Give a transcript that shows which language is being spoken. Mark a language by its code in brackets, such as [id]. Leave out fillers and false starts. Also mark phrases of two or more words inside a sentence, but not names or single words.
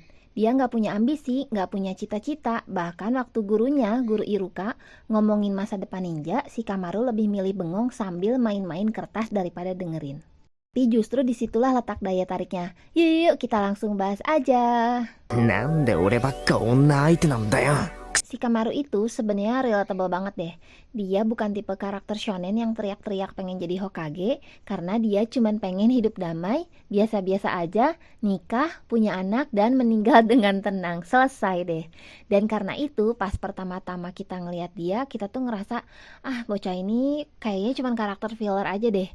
[id] Dia nggak punya ambisi, nggak punya cita-cita, bahkan waktu gurunya, guru Iruka, ngomongin masa depan ninja, si Kamaru lebih milih bengong sambil main-main kertas daripada dengerin. Tapi justru disitulah letak daya tariknya. Yuk, kita langsung bahas aja. [ja] なんで俺ばっか女相手なんだよ。 [id] Si Kamaru itu sebenarnya relatable banget deh. Dia bukan tipe karakter shonen yang teriak-teriak pengen jadi Hokage, karena dia cuman pengen hidup damai, biasa-biasa aja, nikah, punya anak, dan meninggal dengan tenang. Selesai deh. Dan karena itu, pas pertama-tama kita ngelihat dia, kita tuh ngerasa, bocah ini kayaknya cuman karakter filler aja deh.